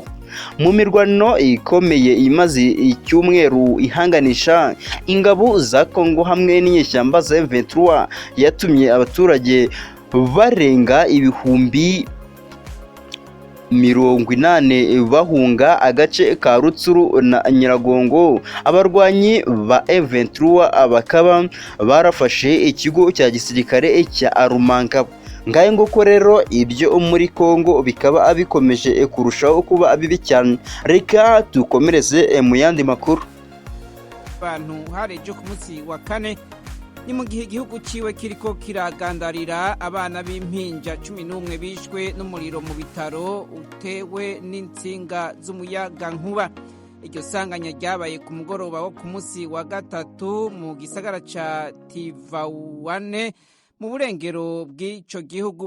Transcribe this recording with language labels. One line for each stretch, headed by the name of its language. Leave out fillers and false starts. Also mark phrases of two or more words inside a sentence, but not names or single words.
Kinyarwanda: Mu mirwano ikomeye imaze icyumweru ihanganisha ingabo za Congo hamwe n'inyeshyamba za M23 yatumye abaturage barenga ibihumbi 80 bahunga agace ka Rutsuru na Nyiragongo. Abarwanyi ba M23 bakaba barafashe ikigo cya gisirikare cya Arumanga ngahe nguko rero ibyo muri Congo bikaba bikomeje kurushaho kuba bibi cyane. Reka tukomereze mu yandi makuru.
Rundi: Abantu harejo ku munsi wa kane ni mu gihe igihugu ciwe kiriko kiragandarira abana b'impinja 11 bishwe n'umuriro mu bitaro utewe n'insinga z'umuyaga nkuba. Iryo sanganya ryabaye ku mugoroba wo ku munsi wa gatatu mu gisagara ca Tivaouane mu burengero bw'ico gihugu.